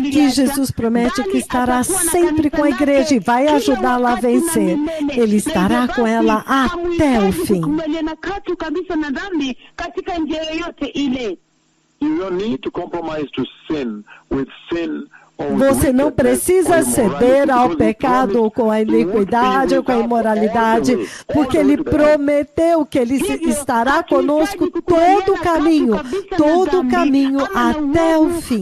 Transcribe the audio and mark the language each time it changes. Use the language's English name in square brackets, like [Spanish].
[Portuguese] Aqui Jesus promete que estará sempre com a igreja e vai ajudá-la a vencer. Ele estará com ela até o fim. [Swahili] katu kabisa na dhambi katika njia yoyote ile. [English] You don't need to compromise to sin with sin. [Portuguese] Você não precisa ceder ao pecado ou com a iniquidade ou com a imoralidade, porque ele prometeu que ele estará conosco todo o caminho até o fim.